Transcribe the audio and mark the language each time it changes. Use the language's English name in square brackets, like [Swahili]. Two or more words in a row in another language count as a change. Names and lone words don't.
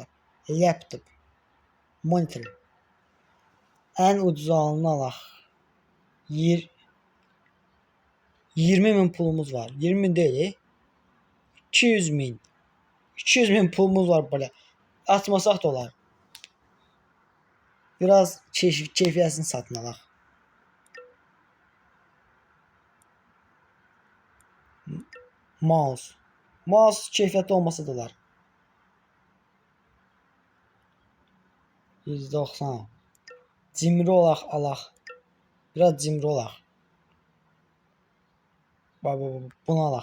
[Azerbaijani] Laptop. Monitor. En ucuz alını alaq. 20.000 pulumuz var. 20.000 değil. 200.000. 200.000 pulumuz var böyle. Atmasak da olar. Biraz keyfiyetini satın alaq. Mouse. Mouse keyfiyetli olmasa da olar. 190. Cimri olaq alaq. Biraz cimri olaq. Bunu alaq.